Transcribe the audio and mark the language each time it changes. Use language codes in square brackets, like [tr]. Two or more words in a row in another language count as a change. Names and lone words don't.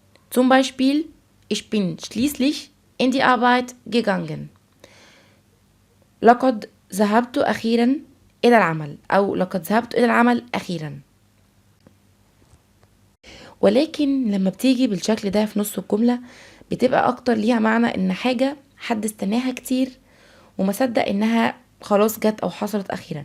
[de] Zum Beispiel, ich bin schließlich in die Arbeit gegangen. [ar] لقد ذهبت أخيرا إلى العمل، أو لقد ذهبت إلى العمل أخيرا. ولكن لما بتيجي بالشكل ده في نص الجملة بتبقى أكتر ليها معنى إن حاجة حد استناها كتير وما صدق إنها خلاص جت أو حصلت أخيرا.